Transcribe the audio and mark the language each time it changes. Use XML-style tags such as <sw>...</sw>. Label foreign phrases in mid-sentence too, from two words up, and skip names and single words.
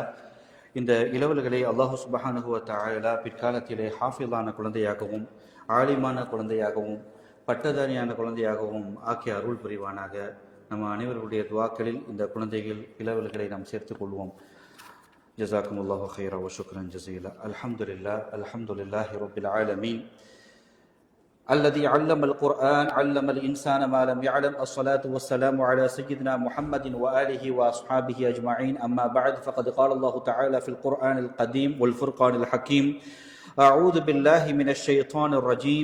<ta>இந்த இளவல்களை</ta> <ar>الله سبحانه وتعالى</ar> <ta>பிற்காலத்திலே ஹாஃபிலான குழந்தையாகவும் ஆலிமான குழந்தையாகவும் பட்டதாரியான குழந்தையாகவும் ஆக்கிய அருள் புரிவானாக. நம்ம அனைவருடைய துவாக்களில் இந்த குழந்தைகள் இளவல்களை நாம் சேர்த்துக் கொள்வோம்.</ta> <ar>جزاكم الله خيرا وشكرا جزيلا. الحمد لله، الحمد لله رب العالمين. الذي علم القرآن علم الإنسان ما لم يعلم. الصلاة والسلام على سيدنا محمد وآله وأصحابه أجمعين. أما بعد فقد قال الله تعالى في القرآن القديم والفرقان الحكيم: أعوذ بالله من الشيطان الرجيم.</ar>